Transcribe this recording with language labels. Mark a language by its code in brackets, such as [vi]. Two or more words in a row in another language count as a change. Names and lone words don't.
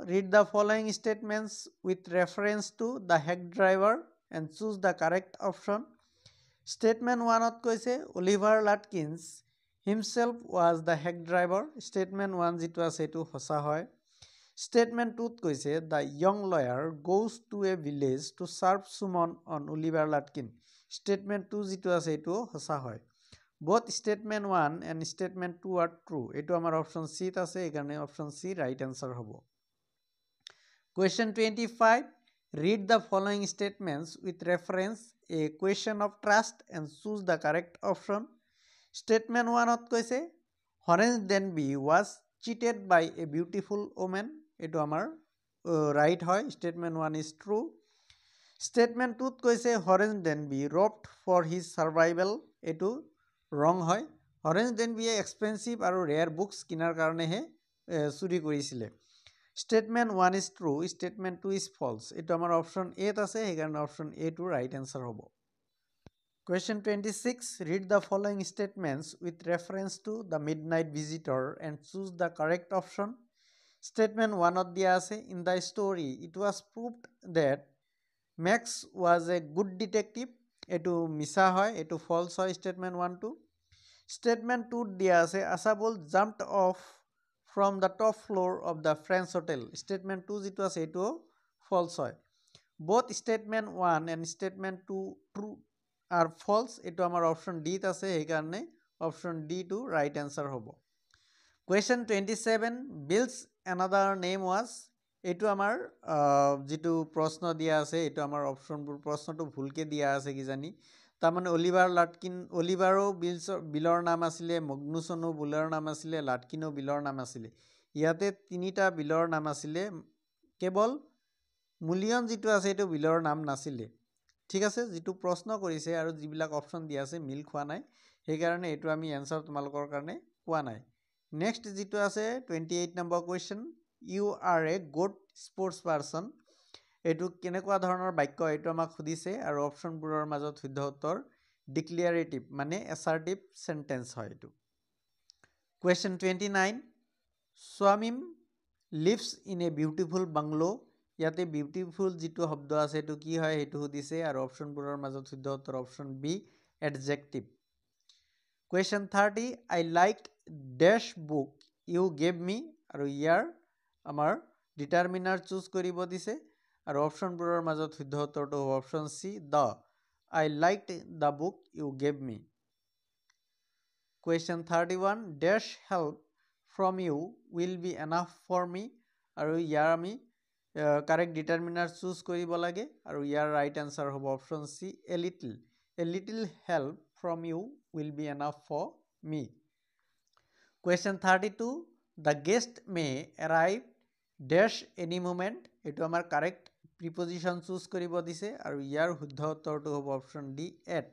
[en] Read the following statements with reference to the hack driver and choose the correct option. Statement 1 কৈছে Oliver Lutkins himself was the hack driver. [as] Statement 1 যেটো আছে এটো সঁচা হয়. [en] Statement 2 কৈছে the young lawyer goes to a village to serve summon on Oliver Lutkins. [as] Statement 2 যেটো আছে এটো সঁচা হয়. [en] Both statement 1 and statement 2 are true. [as] এটো আমার option C ত আছে, এখানে option C right answer হবো. [en] Question 25. Read the following statements with reference a question of trust and choose the correct option. Statement 1 কৈছে Horace Denby was cheated by a beautiful woman. [as] এটো আমার right হয়. [en] Statement 1 is true. Statement 2 কৈছে Horace Denby robbed for his survival. [as] এটো wrong হয়. Horace Denby expensive আৰু [en] rare books [as] কিনাৰ কাৰণেহে চুৰি কৰিছিলে. [en] Statement 1 is true. Statement 2 is false. [as] এটো আমাৰ [en] option A [as] ত আছে, সেইকাৰণে [en] option A [as] টো [en] right answer [as] হ'ব. [en] Question 26. Read the following statements with reference to the midnight visitor and choose the correct option. Statement 1 ত দিয়া আছে in the story it was proved that Max was a good detective. [as] এটো মিছা হয়, এটো false হয়. Statement 1 টো. [en] Statement 2 দিয়া আছে Asabul jumped off from the top floor of the French hotel. [as] Statement 2 যেটো আছে এটো false হয়. [en] Both statement 1 and statement 2 true are false. [as] এটো আমার [en] option D [as] ত আছে, সেইকাৰণে [en] option D [as] টো [en] right answer [as] হ'ব. [en] Question 27. Bill's another name was. [as] এটো আমাৰ যেটো প্ৰশ্ন দিয়া আছে এটো আমাৰ অপশনবোৰ প্ৰশ্নটো ভুলকে দিয়া আছে কি জানি. তাৰমানে অলিভাৰো বিলৰ নাম আছিলে, মগনুছনো বিলৰ নাম আছিলে, লাটকিনো বিলৰ নাম আছিলে. ইয়াতে তিনিটা বিলৰ নাম আছিলে, কেৱল মূল্যন যেটো আছে এটো বিলৰ নাম নাছিলে. ঠিক আছে, যেটো প্ৰশ্ন কৰিছে আৰু যিবিলাক অপশন দিয়া আছে মিল খোৱা নাই, সেইকাৰণে এটো আমি এনসাৰ তোমালোকৰ কাৰণে পোৱা নাই. নেক্সট যেটো আছে 28 নম্বৰ কোৱেশ্চন. [en] You are a good sports person. [as] এটো কেনেকুৱা ধৰণৰ বাক্য এটো আমাক সুধিছে আৰু অপশনবোৰৰ মাজত শুদ্ধ উত্তৰ ডিক্লেৰেটিভ মানে [en] assertive sentence [as] হয় এটো. [en] Question 29. Swamim lives in a beautiful bungalow. [as] ইয়াতে beautiful যেটো শব্দ আছে এটো কি হয় এটো সুধিছে আৰু অপশনবোৰৰ মাজত শুদ্ধ উত্তৰ [en] option B [as] adjective. [en] Question 30. I liked dash book you gave me. [as] আৰু ইয়াৰ আমাৰ [en] determiner choose [as] কৰিব দিছে আৰু অপশনবোৰৰ মাজত শুদ্ধ উত্তৰটো হ'ব [en] option C the. I liked the book you gave me. Question 31. Dash help from you will be enough for me. [as] আৰু ইয়াৰ আমি [en] correct determiner choose [as] কৰিব লাগে আৰু ইয়াৰ [en] right answer [as] হ'ব [en] option C a little. A little help from you will be enough for me. Question 32. The guest may arrive dash any moment. [as] এটো আমাৰ [en] correct preposition choose [as] কৰিব দিছে আৰু ইয়াৰ শুদ্ধ উত্তৰটো হ'ব [en] option D at.